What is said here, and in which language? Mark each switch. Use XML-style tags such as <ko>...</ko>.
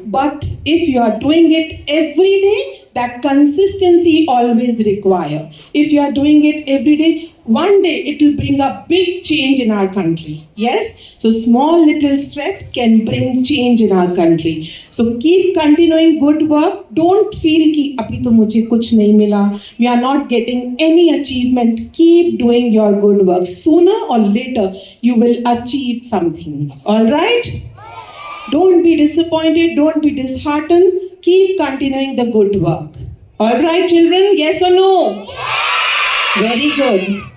<en>But if you are doing it every day, that consistency always require. If you are doing it every day, one day it will bring a big change in our country. Yes? So small little steps can bring change in our country. So keep continuing good work. Don't feel</en> <hi>कि अभी तो मुझे कुछ नहीं मिला.</hi> <en>We are not getting any achievement. Keep doing your good work. Sooner or later, you will achieve something. All right? Don't be disappointed. Don't be disheartened. Keep continuing the good work. All right, children? Yes or no? Very good.</en>